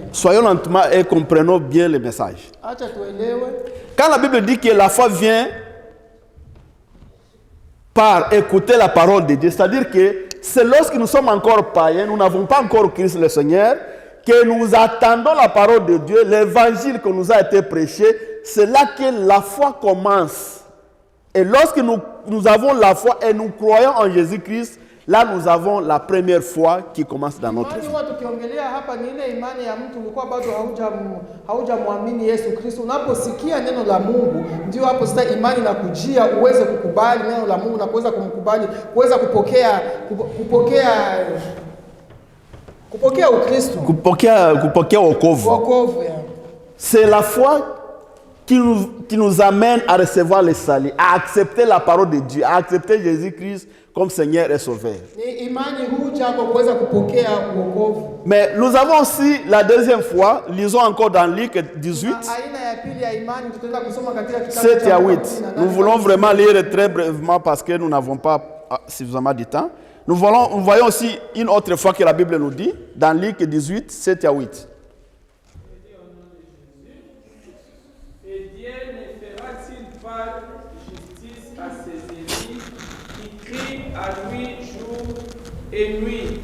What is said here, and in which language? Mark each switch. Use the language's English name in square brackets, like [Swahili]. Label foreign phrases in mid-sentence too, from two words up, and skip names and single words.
[French] Soyons lentement et comprenons bien le message. Quand la Bible dit que la foi vient par écouter la parole de Dieu, c'est-à-dire que c'est lorsque nous sommes encore païens, nous n'avons pas encore Christ le Seigneur, que nous attendons la parole de Dieu, l'évangile qui nous a été prêché. C'est là que la foi commence. Et lorsque nous avons la foi et nous croyons en Jésus-Christ, Là, nous avons la première foi qui commence dans notre vie. [Swahili] Imani huwa tukiongelea hapa ni ile imani ya mtu ulikuwa bado haujamwamini Yesu Kristo. Unaposikia neno la Mungu, ndio hapo sasa imani inakujia uweze kukubali neno la Mungu na kuweza kumkubali, kuweza kupokea Ukristo. Kupokea wokovu. Wokovu ya. [French] C'est la foi qui nous amène à recevoir le salut, à accepter la parole de Dieu, à accepter Jésus-Christ comme Seigneur et Sauveur. [Swahili] Ni imani huja kwa kuweza kupokea wokovu. [French] Mais nous avons aussi la deuxième foi, lisons encore dans Luc 18, [Swahili] Aina ya pili ya imani tutaenda kusoma katika kitabu 7 cha [French] à [Swahili] Luka 8. [French] 18. Nous voulons vraiment lire très brièvement parce que nous n'avons pas suffisamment de temps. Nous voyons aussi une autre fois que la Bible nous dit, dans Luc 18, 7 à 8. Et Dieu ne fera-t-il pas justice à ses ennemis qui crient à lui jour et nuit?